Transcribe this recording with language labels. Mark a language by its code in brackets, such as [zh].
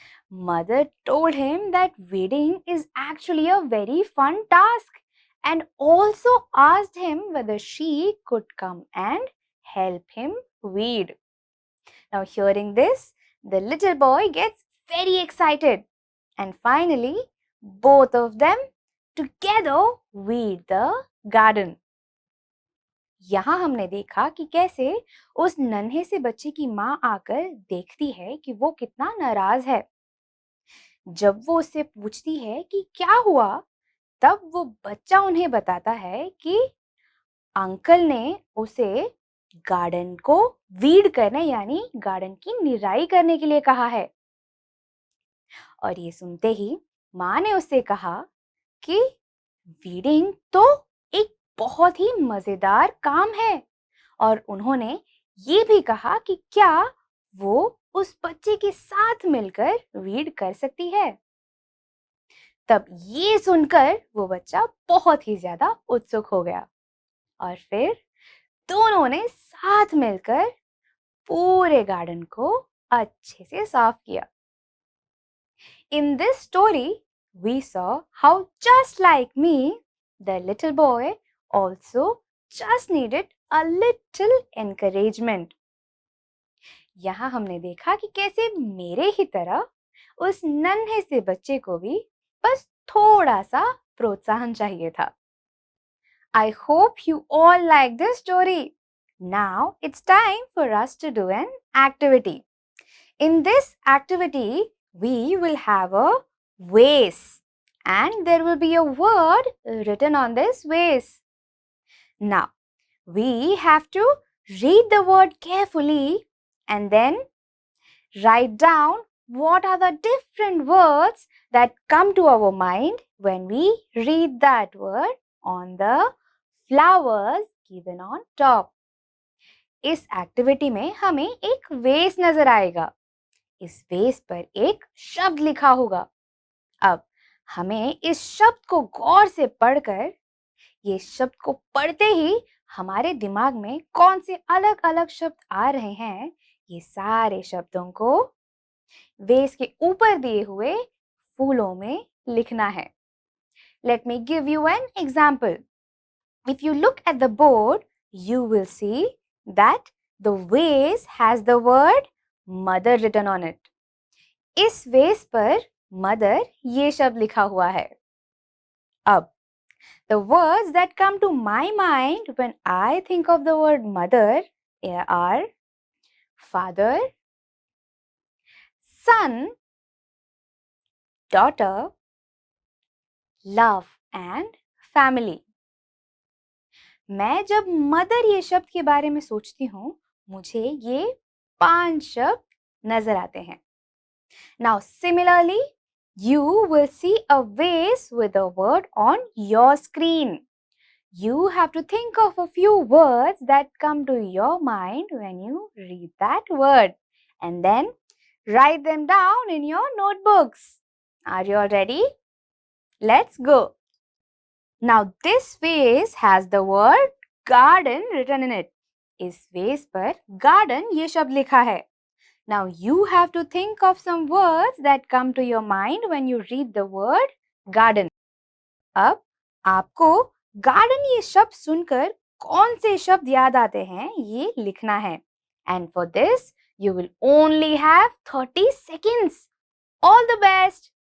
[en] Mother told him that weeding is actually a very fun task and also asked him whether she could come and help him weed. Now, hearing this, the little boy gets very excited and finally both of them together weed the garden. [hi] यहाँ हमने देखा कि कैसे उस नन्हे से बच्चे की माँ आकर देखती है कि वो कितना नाराज है। जब वो उससे पूछती है कि क्या हुआ, तब वो बच्चा उन्हें बताता है कि अंकल ने उसे गार्डन को वीड करने यानी गार्डन की निराई करने के लिए कहा है। और ये सुनते ही माँ ने उससे कहा कि वीडिंग तो एक बहुत ही मजेदार काम है और उन्होंने ये भी कहा कि क्या वो उस बच्चे के साथ मिलकर वीड कर सकती है। तब ये सुनकर वो बच्चा बहुत ही ज्यादा उत्सुक हो गया और फिर दोनों ने साथ मिलकर पूरे गार्डन को अच्छे से साफ किया। [en] In this story, we saw how just like me, the little boy also just needed a little encouragement. [hi] यहाँ हमने देखा कि कैसे मेरे ही तरह उस नन्हे से बच्चे को भी बस थोड़ा सा प्रोत्साहन चाहिए था. [en] I hope you all like this story. Now it's time for us to do an activity. In this activity, we will have a vase and there will be a word written on this vase. Now, we have to read the word carefully and then write down what are the different words that come to our mind when we read that word on the flowers given on top. [hi] इस activity में हमें एक वेस नजर आएगा. इस वेस पर एक शब्द लिखा होगा. अब हमें इस शब्द को गौर से पढ़कर ये शब्द को पढ़ते ही हमारे दिमाग में कौन से अलग अलग शब्द आ रहे हैं, ये सारे शब्दों को वेस के ऊपर दिए हुए फूलों में लिखना है. [en] Let me give you an example. If you look at the board, you will see that the vase has the word mother written on it. [hi] इस वेस पर mother ये शब्द लिखा हुआ है. अब [en] the words that come to my mind when I think of the word mother are father, son, daughter, love and family. [hi] मैं जब मदर ये शब्द के बारे में सोचती हूँ, मुझे ये 5 शब्द नजर आते हैं. [en] Now similarly, you will see a vase with a word on your screen. You have to think of a few words that come to your mind when you read that word and then write them down in your notebooks. Are you all ready? Let's go. Now this vase has the word garden written in it. [hi] इस वेस पर garden ये शब्द लिखा है. [en] Now you have to think of some words that come to your mind when you read the word garden. [hi] अब आपको garden ये शब्द सुनकर कौन से शब्द याद आते हैं ये लिखना है. [en] And for this you will only have 30 seconds. All the best.